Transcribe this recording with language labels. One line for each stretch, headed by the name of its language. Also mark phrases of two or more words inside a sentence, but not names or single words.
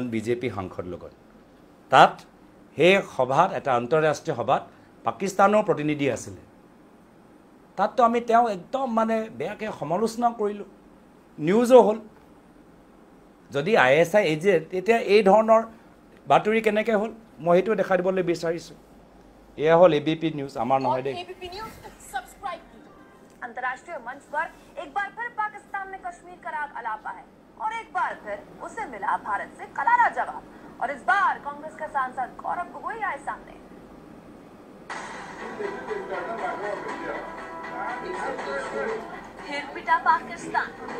Assamese: বিজেপি সাংসদ লগত তাত সেই সভাত এটা আন্তঃৰাষ্ট্ৰীয় সভাত পাকিস্তানৰ প্ৰতিনিধি আছিলে তাততো আমি তেওঁ একদম মানে বেয়াকৈ সমালোচনা কৰিলোঁ নিউজো হ'ল যদি ISI এজেণ্ট তেতিয়া এই ধৰণৰ বাতৰি কেনেকৈ হ'ল মই সেইটো দেখাই দিবলৈ বিচাৰিছোঁ এয়া হ'ল ABP নিউজ আমাৰ নহয় দেই
Hindi: ABP न्यूज सब्सक्राइब कीजिए। अंतर्राष्ट्रीय मंच पर एक बार फिर पाकिस्तान ने कश्मीर का राग अलापा है और एक बार फिर उसे मिला भारत से करारा जवाब और इस बार कांग्रेस के सांसद गौरव गोगोई आए सामने। फिर पिटा पाकिस्तान।